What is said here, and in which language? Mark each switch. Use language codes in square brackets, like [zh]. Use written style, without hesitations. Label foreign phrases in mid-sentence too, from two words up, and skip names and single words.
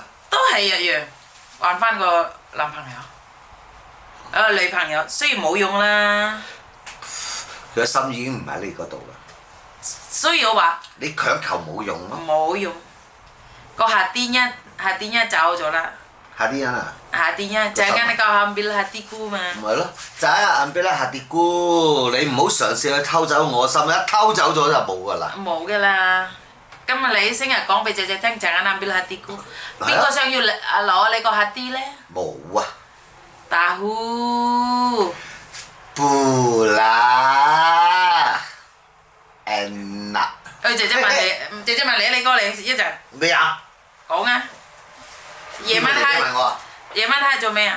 [yue] 都係一樣，揾翻個男朋友，女朋友，雖然冇用啦。佢嘅心已經唔喺你嗰度啦。所以我話。你強求冇用咯。冇用。個夏天一走咗啦。夏天啊！夏天一， [ms] jangan kau ambil hatiku [yue] 嘛。唔係咯，就係 [ms] ambil hatiku， [yue] 你唔好嘗試去偷走我心，一偷走咗就冇㗎啦。冇㗎啦。今日你成日講俾姐姐聽 ， [ms] jangan ambil hatiku， [yue] 邊個想要攞你個 hati 咧？冇啊。 tahu。不啦。enak。姐姐問你，你過嚟一陣。咩啊？講啊！夜晚黑做咩啊？